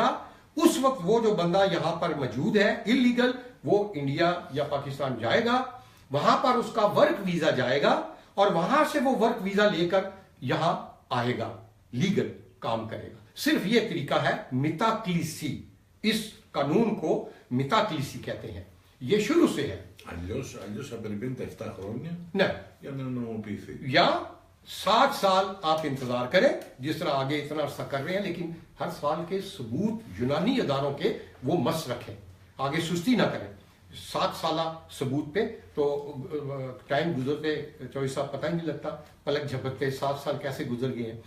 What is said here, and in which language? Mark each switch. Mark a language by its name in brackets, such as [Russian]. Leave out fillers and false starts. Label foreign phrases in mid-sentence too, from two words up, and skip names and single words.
[Hindi] उस वक्त वो जो बंदा यहां पर मौजूद है इलीगल, वो इंडिया या पाकिस्तान जाएगा, वहां पर उसका वर्क वीजा जाएगा और वहां से वो वर्क वीजा लेकर यहां आएगा, लीगल काम करेगा। सिर्फ ये तरीका है मिताक्लिसी। इस कानून को मिताक्लिसी कहते हैं, ये शुरू से है। [Greek] Αλλιώς θα περιμένετε 7 χρόνια [Hindi] नहीं, [Greek] για να νομοποιηθεί. [Hindi] या 7 साल आप इंतजार करें, जिस तरह आगे इतना अर्सा कर रहे हैं, लेकिन हर साल के सबूत यूनानी अदारों के वो मस रखें, आगे सुस्ती ना करें। 7 साल सबूत पे तो टाइम गुजरते 24 साल पता ही नहीं लगता, पलक झपकते 7 साल कैसे गुजर गए हैं।